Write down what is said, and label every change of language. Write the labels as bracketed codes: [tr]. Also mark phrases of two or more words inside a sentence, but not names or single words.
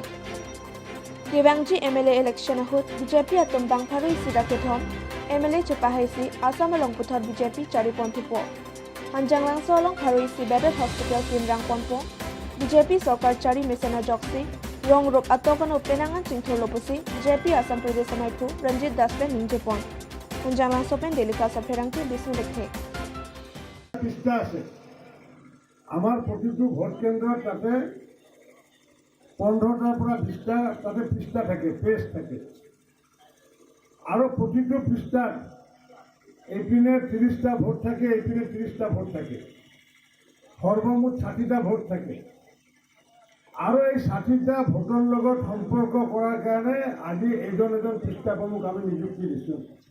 [mjw] Gebangji MLA election ahut BJP atom Bangpharoi Sida Kethom, MLA Chepahaisi Assam along Puthot BJP Chariponthipo. Hanjang langso along Pharoisi Bedot Hospital Kimrang Ponpo, BJP Sokar Chari Mesena Joksi, Rong Rop Atokan Openangan Chingthor Loposi, BJP Assam Pradesh Amaipu, Ranjit Das pen Ningjepon. Hanjang langso pen delika sapherang ke bisnu lekhe. [as] পৃষ্ঠা আছে আমাৰ প্ৰতিটো ভোট কেন্দ্ৰত তাতে 15টাৰ পৰা 20টা তাতে পৃষ্ঠা থাকে পেজ থাকে আৰু প্ৰতিটো পৃষ্ঠাত এইপিনে 30টা ভোট থাকে এইপিনে 30টা ভোট থাকে সৰ্বমুঠ 60টা ভোট থাকে আৰু এই 60টা ভোটৰ লগত সম্পৰ্ক কৰাৰ কাৰণে আজি এজন পৃষ্ঠা প্ৰমুখ আমি নিযুক্তি দিছোঁ